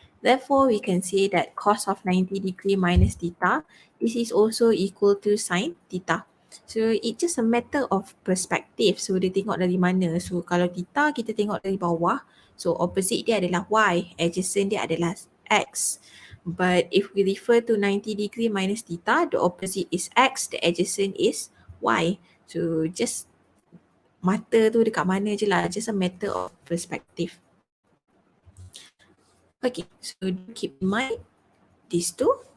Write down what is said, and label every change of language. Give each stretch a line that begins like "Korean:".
English: Therefore, we can say that cos of 90 degree minus theta, this is also equal to sine theta. So it's just a matter of perspective.
Malay: So dia tengok dari mana. So kalau theta kita tengok dari bawah, so opposite dia adalah y, adjacent dia adalah x.
English: But if we refer to 90 degree minus theta, the opposite is x, the adjacent is y.
Malay: So just mata tu dekat mana je lah,
English: just a matter of perspective. Okay, so keep in mind these two.